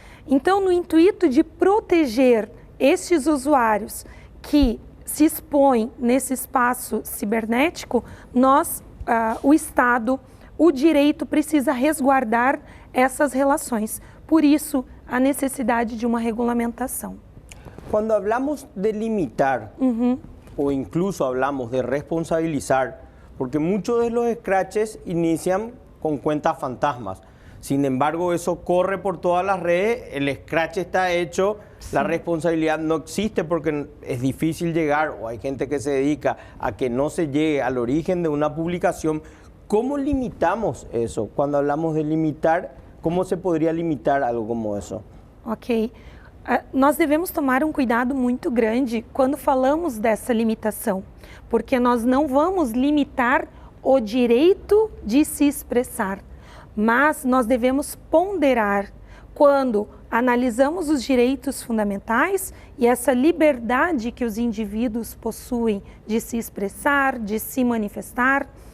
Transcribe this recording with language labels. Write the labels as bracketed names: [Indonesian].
[Portuguese] Então, no intuito de proteger estes usuários que se expõem nesse espaço cibernético, o Estado, o direito precisa resguardar essas relações. Por isso, a necessidade de uma regulamentação. [Spanish] Quando hablamos de limitar, o incluso hablamos de responsabilizar, porque muchos de los scratches inician con cuentas fantasmas. Sin embargo, eso corre por todas las redes, el scratch está hecho, sí, la responsabilidad no existe porque es difícil llegar, o hay gente que se dedica a que no se llegue al origen de una publicación. ¿Cómo limitamos eso? Cuando hablamos de limitar, ¿cómo se podría limitar algo como eso? Ok. [Portuguese] Nós devemos tomar um cuidado muito grande quando falamos dessa limitação, porque nós não vamos limitar o direito de se expressar. mas nós devemos ponderar quando analisamos os direitos fundamentais e essa liberdade que os indivíduos possuem de se expressar, de se manifestar.